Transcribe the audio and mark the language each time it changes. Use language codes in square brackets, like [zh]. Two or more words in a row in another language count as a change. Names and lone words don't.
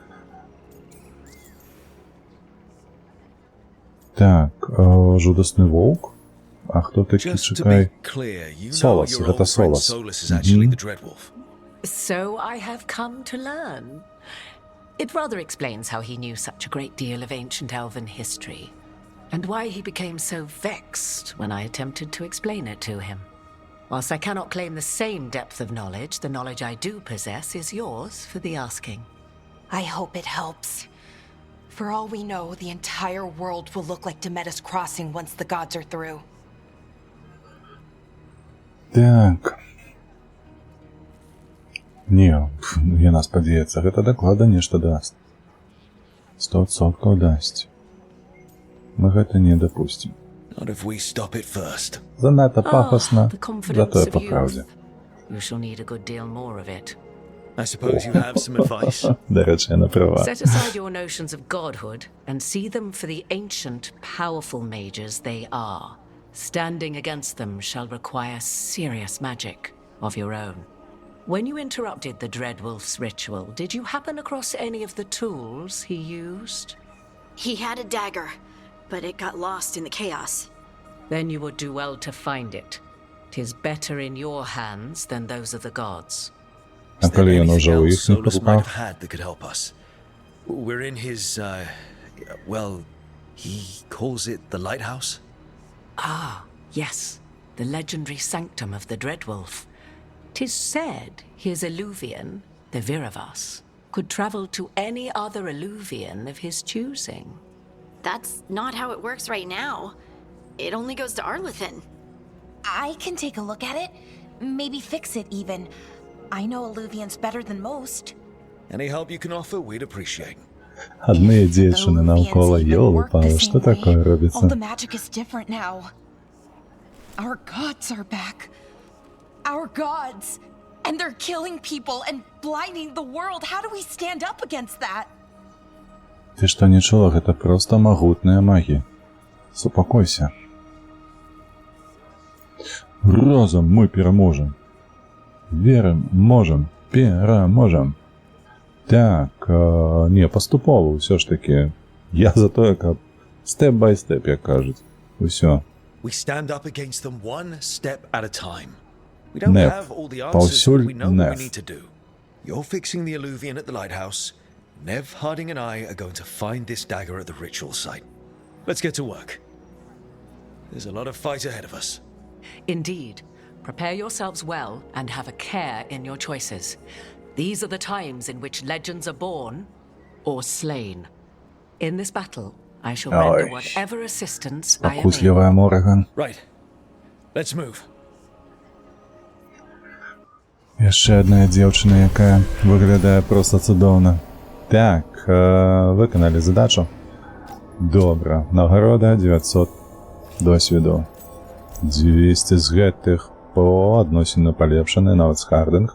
[be] Так, жудасны воўк? А хто такі, чакай? Солас, гэта Солас. [en] So I have come to learn. It rather explains how he knew such a great deal of ancient elven history, and why he became so vexed when I attempted to explain it to him. Whilst I cannot claim the same depth of knowledge, the knowledge I do possess is yours for the asking. I hope it helps. For all we know, the entire world will look like Demetus Crossing once the gods are through. [be] Так. Не, яна спадзяецца, гэта дакладна нешта даст. 100% дасць. Мы гэта не дапусцім. [en] Not if we stop it first. [be] Занадта пафасна, [en] The confidence [be] затое [en] of [be] па [en] youth. [be] праўдзе. [en] You shall need a good deal more of it. I suppose you have some advice. [be] Дарэчы, яна права. [en] Set aside your notions of godhood and see them for the ancient, powerful mages they are. Standing against them shall require serious magic of your own. When you interrupted the Dreadwolf's ritual, did you happen across any of the tools he used? He had a dagger, but it got lost in the chaos. Then you would do well to find it. 'Tis better in your hands than those of the gods. [be] А калі ён ужо ў іх [en] Solus might [be] руках? [en] have had that could help us. We're in his, well, he calls it the lighthouse? Ah, yes, the legendary sanctum of the Dreadwolf. 'Tis said his Eluvian, the Viravas, could travel to any other Eluvian of his choosing. That's not how it works right now. It only goes to Arlethan. I can take a look at it. Maybe fix it even. I know Alluvians better than most. Any help you can offer, we'd appreciate. [be] Адны дзяўчыны навкола, ёлы-палы, што такое [en] All [be] робіцца? [en] the magic is different now. Our gods are back. Our gods. And they're killing people and blinding the world. How do we stand up against that? [be] Ты што не чула, гэта проста магутная магія. Супакойся. Разам мы пераможам. Верым, можам, пераможам. Так, не, паступова ўсё ж такі. Я за тое, каб [en] step-by-step, [be] як кажуць. Усё. [en] We stand up against them one step at a time. We don't Nef. have all the answers, [be] Паўсюль [en] but we know what Nef. we need to do. You're fixing the Alluvian at the lighthouse. Nev Harding and I are going to find this dagger at the ritual site. Let's get to work. There's a lot of fight ahead of us. Indeed. Prepare yourselves well and have a care in your choices. These are the times in which legends are born or slain. In this battle, I shall render whatever assistance I am able. [be] Спакуслівая Морган. [en] Right. Let's move. [be] Яшчэ адна дзеўчына, якая выглядае проста цудоўна. Так, выканалі задачу. Добра, нагарода 900 досведу. 200 з гэтых по адносіну палепшаны, нават з хардынг.